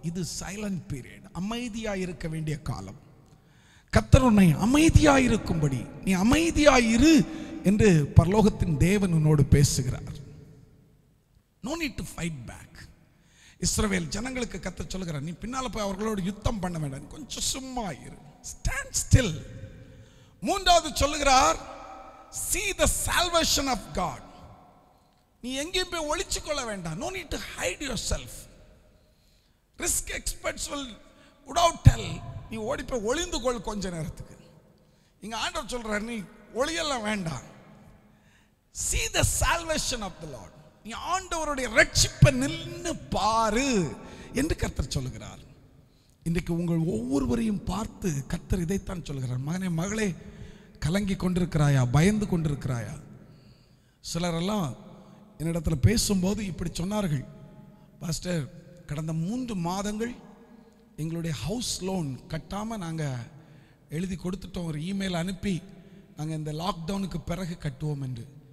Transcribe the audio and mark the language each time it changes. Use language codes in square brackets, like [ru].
[ta] இது silent period, அமைதியாயிருக்க வேண்டிய காலம். கர்த்தர் உன்னை அமைதியாயிருக்கும்படி நீ அமைதியாயிரு என்று பரலோகத்தின் தேவன் உன்னோடு பேசுகிறார். [en] No need to fight back. [ta] இஸ்ரவேல் ஜனங்களுக்கு கர்த்தர் சொல்லுகிறார், நீ பின்னால போய் அவர்களோடு யுத்தம் பண்ண வேண்டாம், கொஞ்சம் சும்மா இரு, [en] Stand still. [ta] மூன்றாவது சொல்லுகிறார், [en] see the salvation of God. [ta] நீ எங்கேயும் போய் ஒளிச்சு கொள்ள வேண்டாம். [en] No need to hide yourself. Risk experts will without tell, [ta] நீ ஓடி போய் ஒளிந்து கொள் கொஞ்ச நேரத்துக்கு. இங்க ஆண்டவர் சொல்றார், நீ ஒளியெல்லாம் வேண்டாம். [en] see the salvation of the Lord. [ta] நீ ஆண்டவருடைய ரட்சிப்பை நின்னு பாரு என்று கர்த்தர் சொல்லுகிறார். இன்றைக்கு உங்கள் ஒவ்வொருவரையும் பார்த்து கர்த்தர் இதைத்தான் சொல்லுகிறார், மகனே, மகளே, கலங்கி கொண்டிருக்கிறாயா, பயந்து கொண்டிருக்கிறாயா? சிலரெல்லாம் என்னிடத்தில் பேசும்போது இப்படி சொன்னார்கள், பாஸ்டர், கடந்த 3 மாதங்கள் எங்களுடைய ஹவுஸ் லோன் கட்டாமல் நாங்கள் எழுதி கொடுத்துட்டோம், ஒரு இமெயில் அனுப்பி நாங்கள் இந்த லாக்டவுனுக்கு பிறகு கட்டுவோம் என்று.